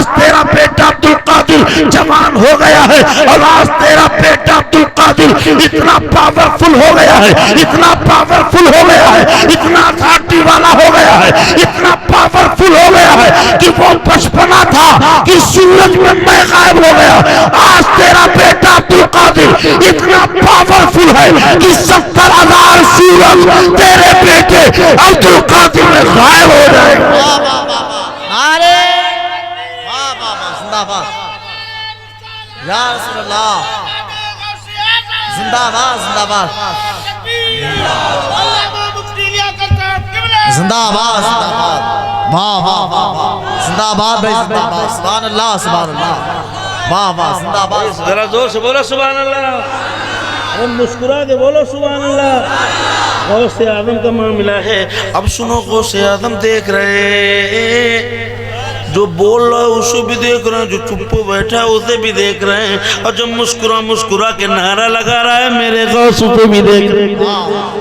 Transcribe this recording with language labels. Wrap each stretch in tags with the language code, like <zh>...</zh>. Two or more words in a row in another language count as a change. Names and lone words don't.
<ur>تیرا بیٹا عبدالقادر جوان ہو گیا ہے، اور آج تیرا بیٹا عبدالقادر اتنا پاورفل ہو گیا ہے، اتنا پاورفل ہو گیا ہے، اتنا اتھارٹی والا ہو گیا ہے، اتنا پاورفل ہو گیا ہے کہ وہ بچپنا تھا کہ سورج میں غائب ہو گیا، آج تیرا بیٹا عبدالقادر اتنا پاورفل ہے کہ 70,000 سورج تیرے بیٹے عبدالقادر میں غائب ہو جائے گا۔ واہ واہ واہ واہ نعرے واہ واہ واہ زندہ باد</ur> <ar>یا رسول اللہ</ar> <ur>زندہ باد زندہ باد زندہ باد زندہ باد واہ واہ واہ واہ زندہ باد بھائی زندہ باد</ur> <ar>سبحان اللہ سبحان اللہ</ar> <ur>واہ واہ زندہ باد ذرا زور سے بولو</ur> <ar>سبحان اللہ،</ar> <ur>ارے مسکرا کے بولو</ur> <ar>سبحان اللہ۔</ar> <ur>غوث اعظم کا معاملہ ہے۔ اب سنو غوث اعظم دیکھ رہے، جو بول رہا ہے اسے بھی دیکھ رہے ہیں، جو چپ بیٹھا ہے اسے بھی دیکھ رہے ہیں، اور جو مسکرا کے نعرہ لگا رہا ہے میرے غوث اسے بھی دیکھ رہے ہیں۔</ur>